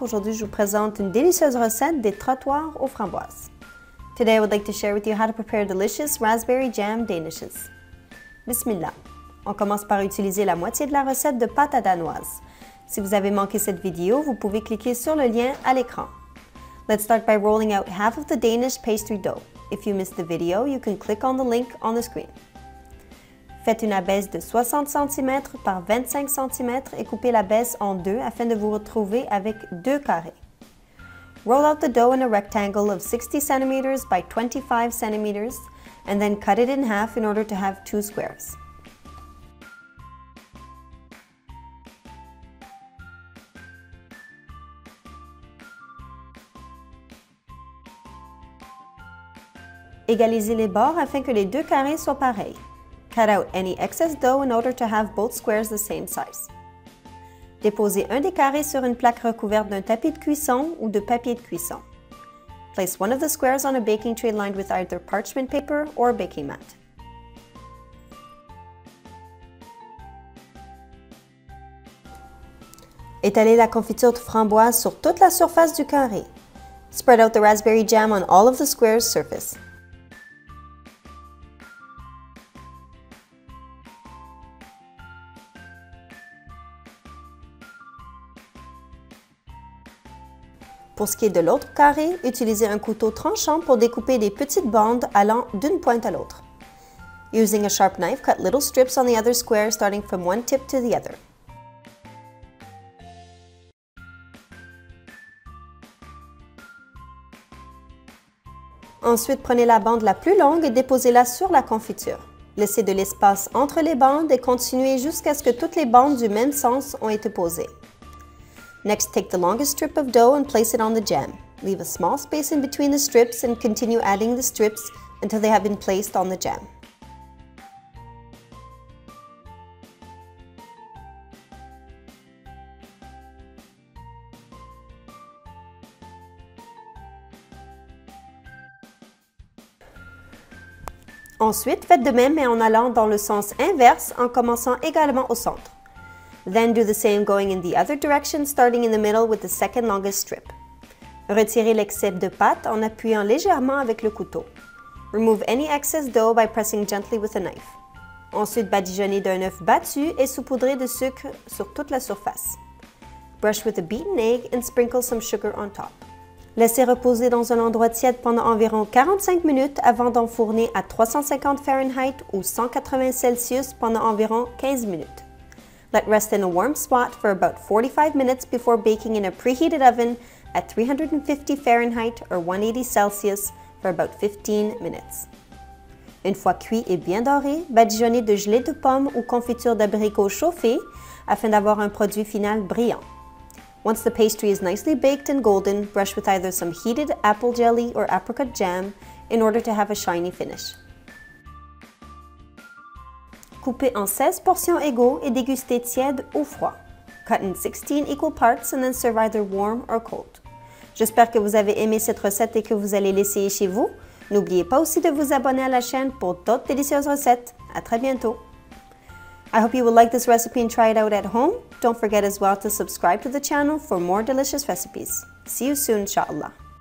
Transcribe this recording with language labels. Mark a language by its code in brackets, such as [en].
[fr] Aujourd'hui, je vous présente une délicieuse recette des trottoirs aux framboises. [en] Today, I would like to share with you how to prepare delicious raspberry jam danishes. [ar] Bismillah. [fr] On commence par utiliser la moitié de la recette de pâte à danoise. Si vous avez manqué cette vidéo, vous pouvez cliquer sur le lien à l'écran. [en] Let's start by rolling out half of the Danish pastry dough. If you missed the video, you can click on the link on the screen. [fr] Faites une abaisse de 60 cm par 25 cm et coupez l'abaisse en deux afin de vous retrouver avec deux carrés. [en] Roll out the dough in a rectangle of 60 cm by 25 cm and then cut it in half in order to have two squares. [fr] Égalisez les bords afin que les deux carrés soient pareils. [en] Cut out any excess dough in order to have both squares the same size. [fr] Déposez un des carrés sur une plaque recouverte d'un tapis de cuisson ou de papier de cuisson. [en] Place one of the squares on a baking tray lined with either parchment paper or baking mat. [fr] Étalez la confiture de framboise sur toute la surface du carré. [en] Spread out the raspberry jam on all of the square's surface. [fr] Pour ce qui est de l'autre carré, utilisez un couteau tranchant pour découper des petites bandes allant d'une pointe à l'autre. [en] Using a sharp knife, cut little strips on the other square starting from one tip to the other. [fr] Ensuite, prenez la bande la plus longue et déposez-la sur la confiture. Laissez de l'espace entre les bandes et continuez jusqu'à ce que toutes les bandes du même sens ont été posées. [en] Next, take the longest strip of dough and place it on the jam. Leave a small space in between the strips and continue adding the strips until they have been placed on the jam. [fr] Ensuite, faites de même mais en allant dans le sens inverse en commençant également au centre. [en] Then do the same going in the other direction, starting in the middle with the second longest strip. [fr] Retirez l'excès de pâte en appuyant légèrement avec le couteau. [en] Remove any excess dough by pressing gently with a knife. [fr] Ensuite, badigeonnez d'un œuf battu et saupoudrez de sucre sur toute la surface. [en] Brush with a beaten egg and sprinkle some sugar on top. [fr] Laissez reposer dans un endroit tiède pendant environ 45 minutes avant d'enfourner à 350 Fahrenheit ou 180 Celsius pendant environ 15 minutes. [en] Let rest in a warm spot for about 45 minutes before baking in a preheated oven at 350 Fahrenheit or 180 Celsius for about 15 minutes. [fr] Une fois cuit et bien doré, badigeonnez de gelée de pomme ou confiture d'abricot chauffée afin d'avoir un produit final brillant. [en] Once the pastry is nicely baked and golden, brush with either some heated apple jelly or apricot jam in order to have a shiny finish. [fr] Coupez en 16 portions égaux et dégustez tiède ou froid. [en] Cut in 16 equal parts and then serve either warm or cold. [fr] J'espère que vous avez aimé cette recette et que vous allez l'essayer chez vous. N'oubliez pas aussi de vous abonner à la chaîne pour d'autres délicieuses recettes. À très bientôt! [en] I hope you will like this recipe and try it out at home. Don't forget as well to subscribe to the channel for more delicious recipes. See you soon, inshallah.